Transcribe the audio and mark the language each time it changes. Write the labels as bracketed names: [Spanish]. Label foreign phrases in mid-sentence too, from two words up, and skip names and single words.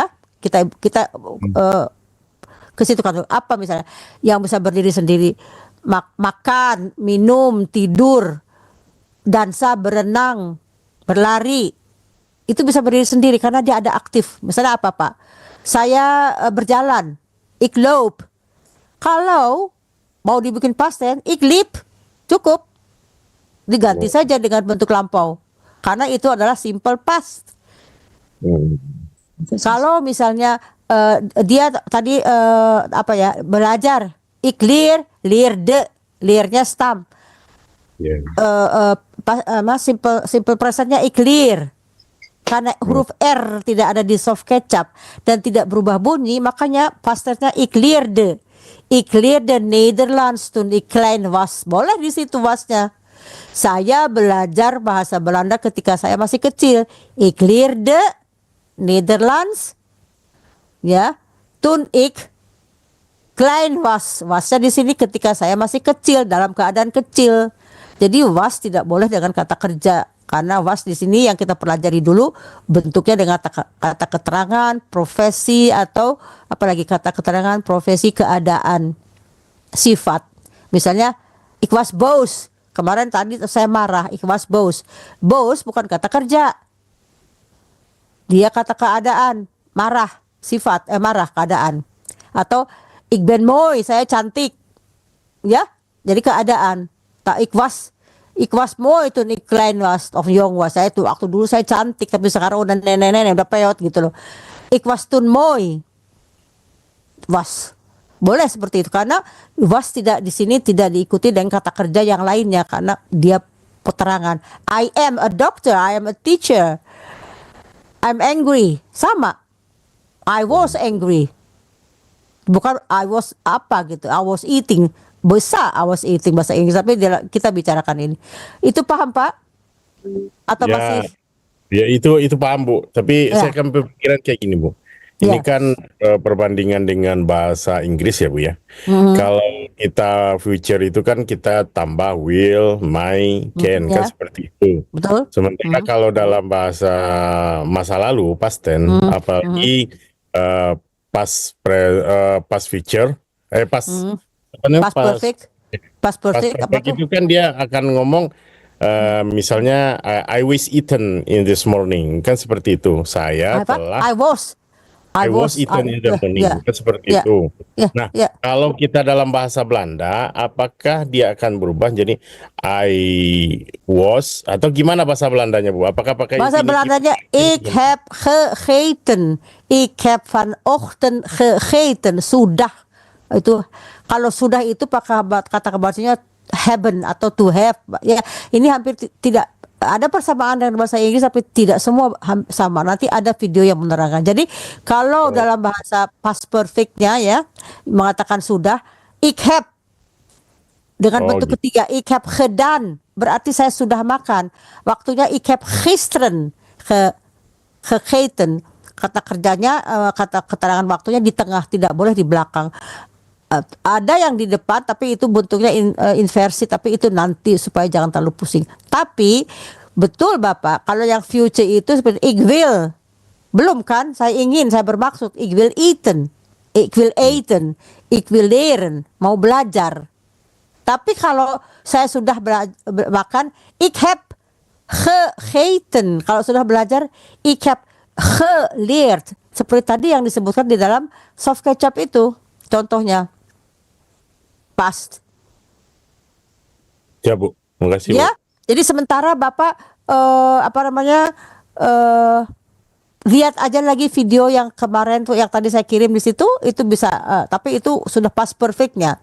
[Indonesian] Kita ke situ kan apa misalnya yang bisa berdiri sendiri, makan, minum, tidur, dansa, berenang, berlari. Itu bisa berdiri sendiri karena dia ada aktif. Misalnya apa, Pak? Saya berjalan, [Dutch] ik loop. [Indonesian] Kalau mau dibikin [English] past tense, [Dutch] ik liep, [Indonesian] cukup. Diganti saja dengan bentuk lampau. Karena itu adalah [English] simple past. [Indonesian] Kalau misalnya dia tadi belajar, [Dutch] ik leerde, [Indonesian] leernya stam. Simple presentnya [Dutch] ik leer. [Indonesian] Karena huruf R tidak ada di soft kecap dan tidak berubah bunyi, makanya [English] past tense-nya [Dutch] ik leerde. Ik leerde Nederlands toen ik klein was. Boleh di situ wasnya. [Indonesian] Saya belajar bahasa Belanda ketika saya masih kecil. [Dutch] Ik leerde Nederlands ya, toen ik klein was. [Indonesian] Wasnya di sini ketika saya masih kecil, dalam keadaan kecil. Jadi was tidak boleh dengan kata kerja. Karena was di sini yang kita pelajari dulu bentuknya dengan kata keterangan, profesi atau apalagi kata keterangan, profesi, keadaan, sifat. Misalnya [Dutch] ik was boos. [Indonesian] Kemarin tadi saya marah, [Dutch] ik was boos. [Indonesian] Boos bukan kata kerja. Dia kata keadaan, marah, sifat, marah, keadaan. [Dutch] Atau ik ben mooi, [Indonesian] saya cantik. Ya, jadi keadaan. [Dutch] Ik was mooi toen ik klein was of jong was. [Indonesian] Saya tuh waktu dulu saya cantik tapi sekarang udah nenek-nenek udah peot gitu loh. [Dutch] Ik was toen mooi. Was. [Indonesian] Boleh seperti itu karena was tidak di sini tidak diikuti dengan kata kerja yang lainnya karena dia keterangan. [English] I am a doctor, I am a teacher. I'm angry. Sama. I was angry. [Indonesian] Bukan [English] I was [Indonesian] apa gitu. [English] I was eating. [Indonesian] Bisa [English] I was eating [Indonesian] bahasa Inggris, tapi kita bicarakan ini. Itu paham, Pak? Atau masih? Ya itu paham, Bu. Tapi saya kan berpikiran kayak gini, Bu. Ini kan perbandingan dengan bahasa Inggris ya Bu ya. Kalau kita future itu kan kita tambah [English] will, may, can [Indonesian] kan seperti itu. Betul. Sementara kalau dalam bahasa masa lalu [English] past tense, [Indonesian] apalagi [English] past future, past perfect. Past perfect [Indonesian] apa tuh? itu kan dia akan ngomong misalnya [English] I was eaten in this morning, [Indonesian] kan seperti itu. Saya telah [English] I was eaten in the morning, [Indonesian] kan seperti itu. Nah, kalau kita dalam bahasa Belanda, apakah dia akan berubah jadi [English] I was [Indonesian] atau gimana bahasa Belandanya Bu? Apakah pakai bahasa Belandanya [Dutch] ik heb gegeten, ik heb vanochtend gegeten, [Indonesian] sudah. Itu kalau sudah itu pakai kata kebahasanya hebben atau [English] to have. [Indonesian] Ya, ini hampir tidak ada persamaan dengan bahasa Inggris tapi tidak semua sama. Nanti ada video yang menerangkan. Jadi kalau dalam bahasa [English] past perfectnya [Indonesian] ya mengatakan sudah, [Dutch] ik heb [Indonesian] dengan bentuk ketiga, [Dutch] ik heb gedaan [Indonesian] berarti saya sudah makan. [Dutch] Waktunya ik heb gisteren gegeten. [Indonesian] Kata kerjanya kata keterangan waktunya di tengah, tidak boleh di belakang. Ada yang di depan tapi itu bentuknya inversi, tapi itu nanti supaya jangan terlalu pusing. Tapi betul Bapak, kalau yang future itu seperti [Dutch] ik wil, [Indonesian] belum kan, saya ingin, saya bermaksud [Dutch] ik wil eten, ik wil eten, ik wil leren, [Indonesian] mau belajar. Tapi kalau saya sudah makan, [Dutch] ik heb gegeten. [Indonesian] Kalau sudah belajar, [Dutch] ik heb geleerd. [Indonesian] Seperti tadi yang disebutkan di dalam [English] soft ketchup [Indonesian] itu contohnya. Past. Ya Bu, makasih ya, Bu. Jadi sementara Bapak lihat aja lagi video yang kemarin tuh yang tadi saya kirim di situ, itu bisa tapi itu sudah [English] past perfectnya.